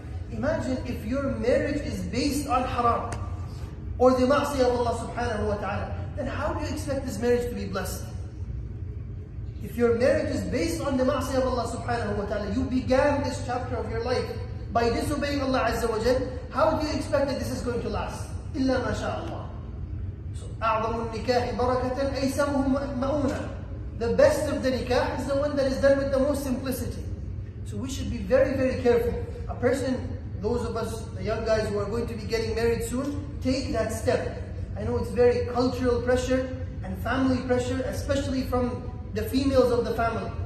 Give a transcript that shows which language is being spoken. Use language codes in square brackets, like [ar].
[en] Imagine if your marriage is based on haram, or the ma'siyah of Allah subhanahu wa ta'ala, then how do you expect this marriage to be blessed? If your marriage is based on the ma'siyah of Allah subhanahu wa ta'ala, you began this chapter of your life by disobeying Allah azza wa jal, how do you expect that this is going to last? [ar] Illa ma sha Allah. أعظم النكاح بركة أيسره مؤونة. [en] The best of the nikah is the one that is done with the most simplicity. So we should be very, very careful. A person, those of us, the young guys who are going to be getting married soon, take that step. I know it's very cultural pressure and family pressure, especially from the females of the family.